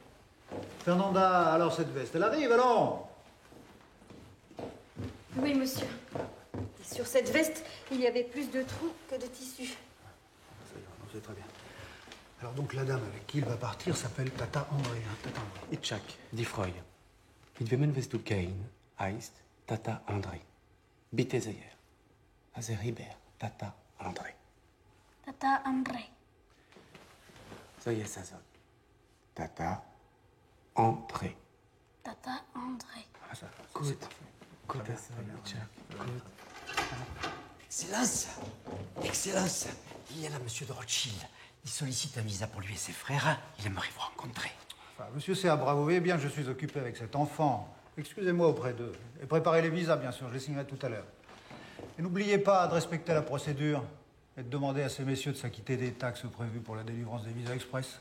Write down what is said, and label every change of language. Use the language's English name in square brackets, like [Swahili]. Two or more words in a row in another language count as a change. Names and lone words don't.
[French] Fernanda, alors cette veste, elle arrive, alors? Oui, monsieur. Et sur cette veste, il y avait plus de trous que de tissu. C'est très bien. Alors donc la dame avec qui il va partir s'appelle Tata André. Hein, Tata André. [German] Itzhak, die Freude. Mit wem wirst du gehen, heißt Tata André. Bitte sehr. Also Riber, Tata André. Tata André. So jest das. Tata André. Tata André. Gut. Gut, Itzhak. Gut. [French] Excellence! Excellence! Il y a là monsieur de Rothschild. Il sollicite un visa pour lui et ses frères. Il aimerait vous rencontrer. Enfin, monsieur Seabra, vous voyez bien que je suis occupé avec cet enfant. Excusez-moi auprès d'eux. Et préparez les visas, bien sûr, je les signerai tout à l'heure. Et n'oubliez pas de respecter la procédure et de demander à ces messieurs de s'acquitter des taxes prévues pour la délivrance des visas express.